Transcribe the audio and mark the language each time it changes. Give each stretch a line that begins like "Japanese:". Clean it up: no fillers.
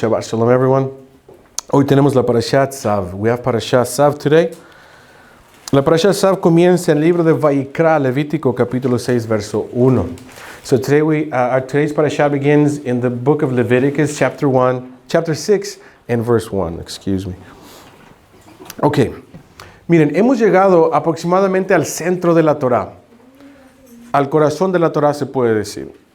Spanish: Shabbat Shalom everyone. Hoy tenemos la Parashat Tzav.
English: We have Parashat Tzav today.
Spanish: La Parashat Tzav comienza en el libro de Vayikra, Levítico, capítulo 6, verso 1.
English: So today today's Parashat begins in the book of Leviticus, chapter 6, and verse 1. Excuse me. Ok.
Spanish: Miren, hemos llegado aproximadamente al centro de la Torah. Al corazón de la Torah se puede decir.